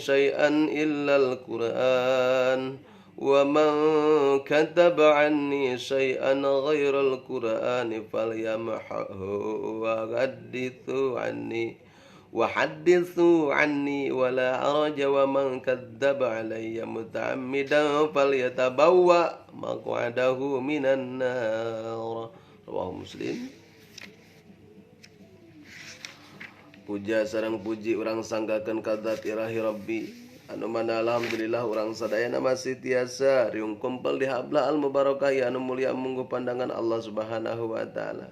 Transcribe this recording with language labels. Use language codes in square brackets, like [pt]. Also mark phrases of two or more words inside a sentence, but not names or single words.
[ar] شيئا إلا القرآن ومن كتب عني شيئا غير القرآن فليمحه و حدثوا عني وحدثوا عني ولا حرج ومن كذب علي متعمدا فليتبوأ مقعده من النار رواه Muslim. [su] Puja sareng puji urang sanggakeun ka zat [ar] إلهي ربي [su] anu mana alhamdulillah urang sadayana masih tiasa riung kumpul di [ar] حبل المباركة [su] anu mulia munggu pandangan Allah [ar] سبحانه وتعالى.